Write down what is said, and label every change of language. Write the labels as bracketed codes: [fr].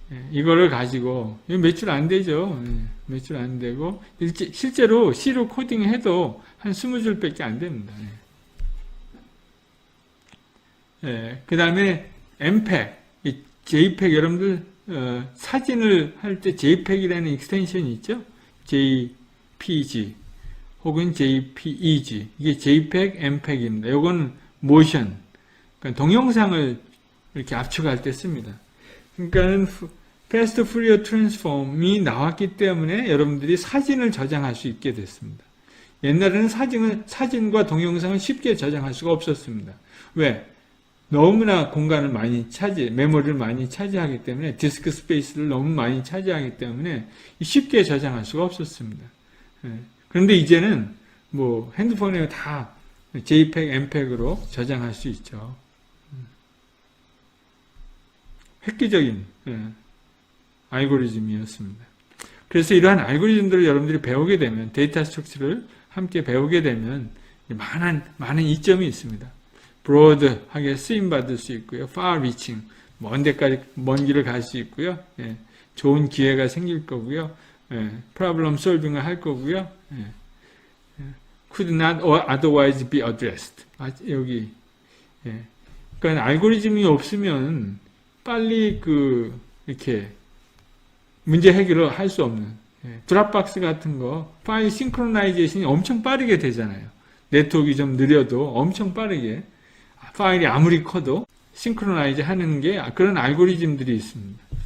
[ko] 이거를 가지고 몇 줄 안 되죠. 몇 줄 안 되고 실제로 C로 코딩해도 한 20줄 밖에 안 됩니다. 그 다음에 MPEG, JPEG 여러분들 사진을 할 때 JPEG이라는 익스텐션이 있죠. JPG 혹은 JPEG 이게 JPEG, MPEG입니다. 이건 모션, 그러니까 동영상을 이렇게 압축할 때 씁니다. 그러니까 패스트 푸리어 트랜스폼이 나왔기 때문에 여러분들이 사진을 저장할 수 있게 됐습니다. 옛날에는 사진과 동영상을 쉽게 저장할 수가 없었습니다. 왜? 너무나 공간을 많이 메모리를 많이 차지하기 때문에 디스크 스페이스를 너무 많이 차지하기 때문에 쉽게 저장할 수가 없었습니다. 그런데 이제는 뭐 핸드폰에 다 JPEG, MPEG으로 저장할 수 있죠. 획기적인 알고리즘이었습니다. 그래서 이러한 알고리즘들을 여러분들이 배우게 되면 데이터 스트럭처를 함께 배우게 되면 많은 이점이 있습니다. 브로드하게 쓰임받을 수 있고요. [en] far reaching, [ko] 먼 데까지 먼 길을 갈 수 있고요. 좋은 기회가 생길 거고요. problem solving을 할 거고요. [en] could not otherwise be addressed. [ko] 여기. 그러니까 알고리즘이 없으면 빨리 이렇게 문제 해결을 할 수 없는 드랍박스 같은 거 파일 싱크로나이제이션이 엄청 빠르게 되잖아요. 네트워크가 좀 느려도 엄청 빠르게 파일이 아무리 커도 싱크로나이즈 하는 게 그런 알고리즘들이 있습니다.